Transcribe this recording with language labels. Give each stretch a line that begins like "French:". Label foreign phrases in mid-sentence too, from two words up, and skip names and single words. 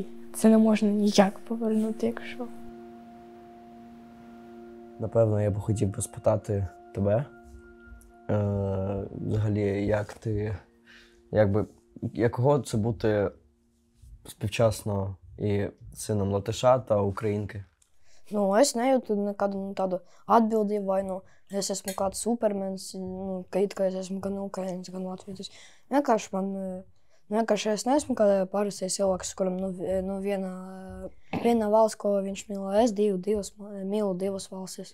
Ukrainian: Це не можна ніяк повернути, якщо. Напевно, я б хотів би спитати тебе, взагалі, як ти, якого це бути співчасно і сином латиша та українки?
Latvian: Nu, es nejūtu nekādu tādu atbildību, vai es esmu kāds supermens, ka it kā es esmu gan ukrainis, gan latvietis. Vienkārši vienkārši es neesmu kā parastais cilvēks, kuram viena valsts, ko viņš mīl, es mīlu divas valstis.